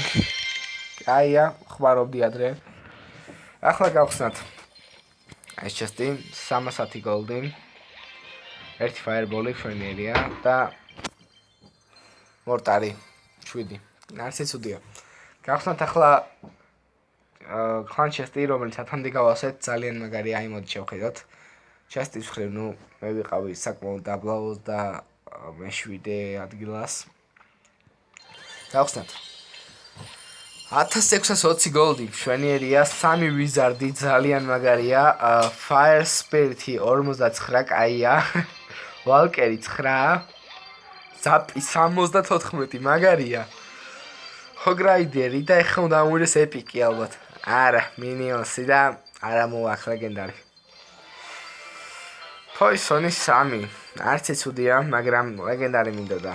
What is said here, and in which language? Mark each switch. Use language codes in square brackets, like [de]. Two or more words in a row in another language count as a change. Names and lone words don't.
[ka] აია, ხმარობდი ადრე. ახლა გავხსნათ ეს chest-ი 310 gold-ი, 1 fireball-ი მშვენიერია და მორტარი 7. არც იცუდია. გავხსნათ ახლა [en] clan chest- [ka] ი, რომელიც ათამდე გავასეთ, ძალიან მაგარი, აი მოდით შევხედოთ. chest-ის მხრივ, მე ვიყავი საკმაოდ დაბლა 27 ადგილას. გავხსნათ 1620 gold-ი, შვენიერია, 3 wizard-ი, ძალიან მაგარია, [en] fire spirit- [ka] ი 59, კაია, valkyrie 9, zapi 74, მაგარია. hogrider-ი და ეხლა უნდა ამოვიდეს epic-ი ალბათ. არა, minions-ი და არა მოვახ ლეგენდარი. poison-ი 3, არც იცუდია, მაგრამ ლეგენდარი მინდოდა.